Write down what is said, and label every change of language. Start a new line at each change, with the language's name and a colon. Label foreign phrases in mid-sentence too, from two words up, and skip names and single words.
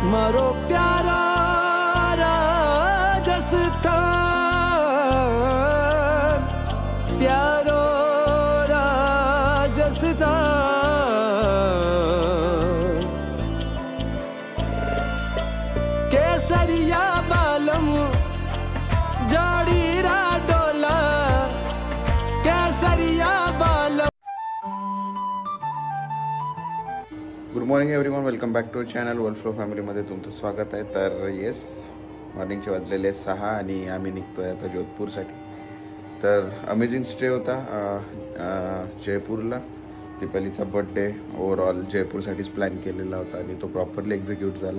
Rajasthani: प्यारो प्यारा राजस्थान, प्यारो राजस्थान। केसरिया बालम जोड़ीरा डोला, केसरिया बालम।
English: Good morning everyone, welcome back to channel World Flow
Marathi: फॅमिलीमध्ये तुमचं स्वागत आहे। तर येस, मॉर्निंगचे वाजलेले 6 आणि आम्ही निघतो आहे आता जोधपूरसाठी। तर
English: amazing stay
Marathi: होता जयपूरला। दीपालीचा
English: birthday overall
Marathi: जयपूरसाठीच प्लॅन केलेला होता आणि तो
English: properly execute
Marathi: झाला।